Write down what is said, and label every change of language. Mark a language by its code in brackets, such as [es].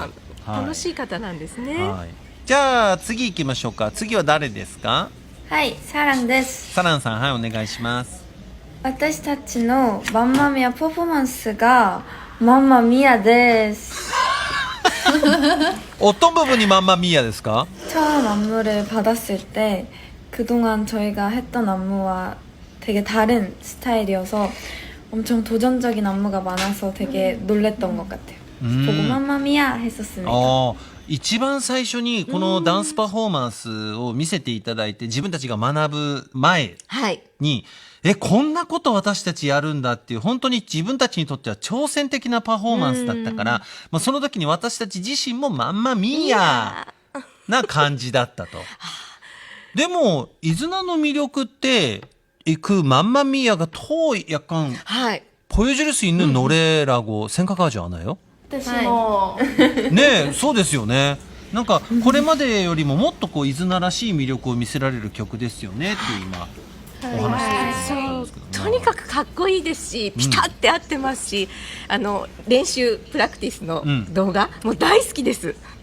[ja] はい楽しい方なんですね。はい。じゃあ次行きましょうか。次は誰ですか。はい、サランです。サランさん、はい、お願いします。私たちのマンマミヤパフォーマンスがマンマミヤです. [ko] 어떤 부분이 맘마미야 [ja] ですか? [ko] 처음 안무를 받았을 때 그동안 저희가 했던 안무와 되게 다른 스타일이어서 엄청 도전적인 안무가 많아서 되게 놀랬던 것 같아요. 보고 맘마미야 했었습니다. [ja] 一番最初にこのダンスパフォーマンスを見せていただいて、自分たちが学ぶ前に、こんなこと私たちやるんだっていう、本当に自分たちにとっては挑戦的なパフォーマンスだったから、まあ、その時に私たち自身もマンマミーヤな感じだったと。でも伊豆名の魅力って [ko] 그 맘마미야가 더 약간 보여줄 수 있는 노래라고 생각하지 않아요? [ja] 私も、ね、そうですよね。なんかこれまでよりももっとこう伊豆名らしい魅力を見せられる曲ですよねっていう今お話ししてたんですけどね。とにかくかっこいいですし、ピタって合ってますし、練習プラクティスの動画、もう大好きです。